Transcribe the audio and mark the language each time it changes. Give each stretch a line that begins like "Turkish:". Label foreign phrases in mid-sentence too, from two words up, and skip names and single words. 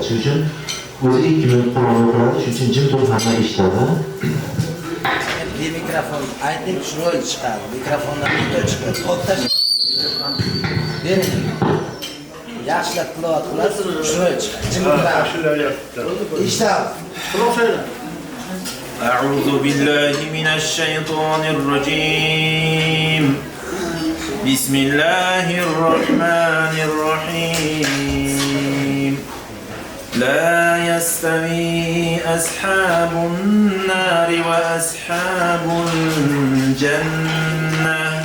Uzbek: Shuning uchun o'zi 2 minut Qur'on o'qiladi, shuning uchun jim turib hamma eshitadi. Mikrofon ayting rol chiqadi. Mikrofondan video chiqadi. To'xtash. Bering. Yaxshilab tilovat qilasiz, rol chiqadi. Eshitadi.
Arabic: أعوذ بالله من الشيطان الرجيم. بسم الله الرحمن الرحيم. لا يستوي أصحاب النار وأصحاب الجنة.